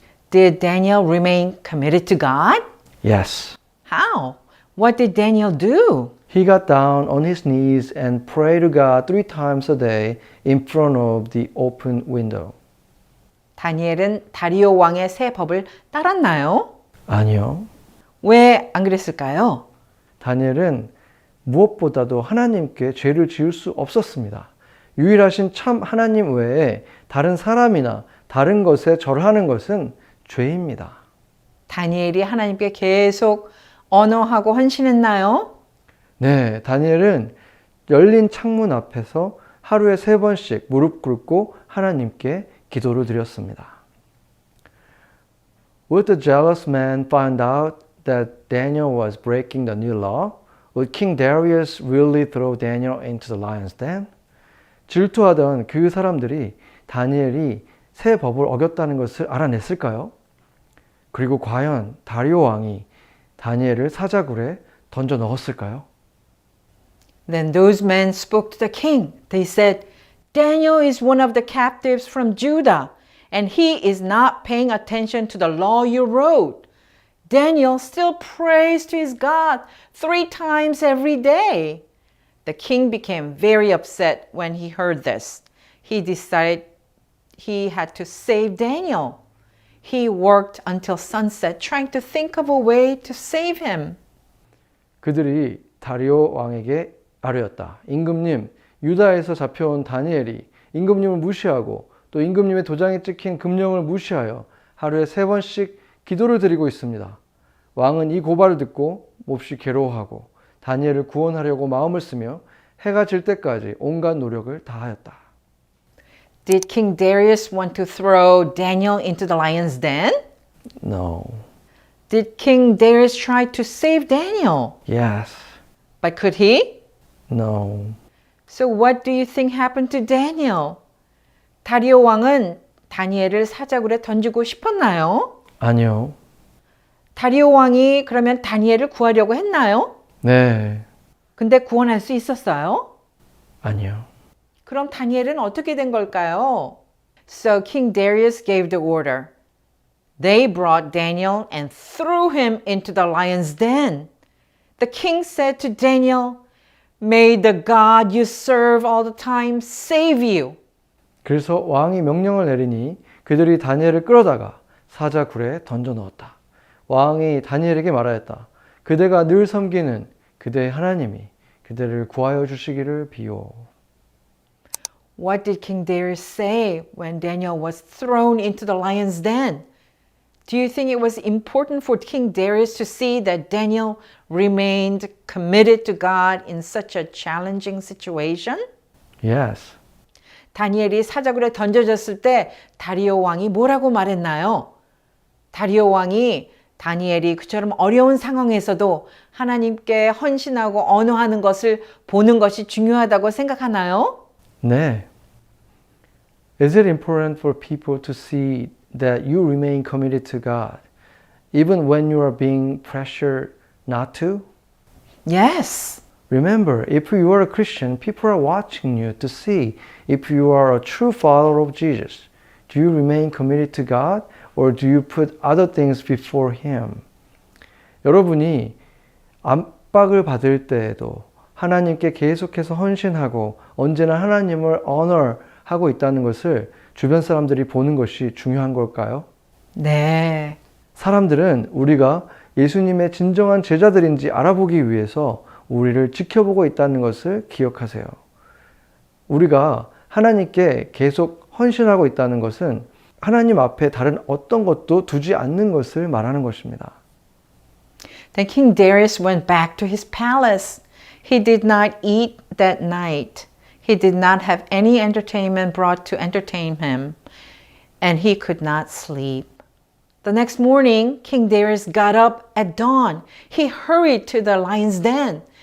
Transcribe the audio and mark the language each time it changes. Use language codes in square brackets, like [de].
[en] Did Daniel remain committed to God? Yes. How? What did Daniel do? He got down on his knees and prayed to God 3 times a day in front of the open window. [ko] 다니엘은 다리오 왕의 새 법을 따랐나요? 아니요. 왜 안 그랬을까요? 다니엘은 무엇보다도 하나님께 죄를 지을 수 없었습니다. 유일하신 참 하나님 외에 다른 사람이나 다른 것에 절하는 것은 죄입니다. 다니엘이 하나님께 계속 언어하고 헌신했나요? 네, 다니엘은 열린 창문 앞에서 하루에 3번씩 무릎 꿇고 하나님께 기도를 드렸습니다. [en] Would the jealous man find out that Daniel was breaking the new law? Would King Darius really throw Daniel into the lion's den? [ko] 질투하던 그 사람들이 다니엘이 새 법을 어겼다는 것을 알아냈을까요? 그리고 과연 다리오 왕이 다니엘을 사자굴에 던져 넣었을까요? [en] Then those men spoke to the king. They said, Daniel is one of the captives from Judah, and he is not paying attention to the law you wrote. Daniel still prays to his God 3 times every day. The king became very upset when he heard this. He decided he had to save Daniel. He worked until sunset trying to think of a way to save him. [ko] 그들이 다리오 왕에게 아뢰었다. 임금님, 유다에서 잡혀온 다니엘이 임금님을 무시하고 또 임금님의 도장에 찍힌 금령을 무시하여 하루에 3번씩 기도를 드리고 있습니다. 왕은 이 고발을 듣고 몹시 괴로워하고 다니엘을 구원하려고 마음을 쓰며 해가 질 때까지 온갖 노력을 다하였다. [en] Did King Darius want to throw Daniel into the lion's den? No. Did King Darius try to save Daniel? Yes. But could he? No. So what do you think happened to Daniel? [ko] 다리오 왕은 다니엘을 사자굴에 던지고 싶었나요? 아니요. 다리오 왕이 그러면 다니엘을 구하려고 했나요? 네. 근데 구원할 수 있었어요? 아니요. 그럼 다니엘은 어떻게 된 걸까요? [en] So King Darius gave the order. They brought Daniel and threw him into the lion's den. The king said to Daniel, May the God you serve all the time save you. [ko] 그래서 왕이 명령을 내리니 그들이 다니엘을 끌어다가 사자굴에 던져 넣었다. 왕이 다니엘에게 말하였다. 그대가 늘 섬기는 그대의 하나님이 그대를 구하여 주시기를 비오. [en] What did King Darius say when Daniel was thrown into the lion's den? Do you think it was important for King Darius to see that Daniel remained committed to God in such a challenging situation? Yes. [ko] 다니엘이 사자굴에 던져졌을 때 다리오 왕이 뭐라고 말했나요? 다리오 왕이 다니엘이 그처럼 어려운 상황에서도 하나님께 헌신하고 언어하는 것을 보는 것이 중요하다고 생각하나요? 네. [en] Is it important for people to see that you remain committed to God even when you are being pressured not to? Yes. Remember, if you are a Christian, people are watching you to see if you are a true follower of Jesus. Do you remain committed to God or do you put other things before Him? [ko] 여러분이 압박을 받을 때에도 하나님께 계속해서 헌신하고 언제나 하나님을 honor하고 있다는 것을 주변 사람들이 보는 것이 중요한 걸까요? 네. 사람들은 우리가 예수님의 진정한 제자들인지 알아보기 위해서 우리를 지켜보고 있다는 것을 기억하세요. 우리가 하나님께 계속 헌신하고 있다는 것은 하나님 앞에 다른 어떤 것도 두지 않는 것을 말하는 것입니다. [en] Then King Darius went back to his palace. He did not eat that night. He did not have any entertainment brought to entertain him, and he could not sleep. The next morning, King Darius got up at dawn. He hurried to the lion's den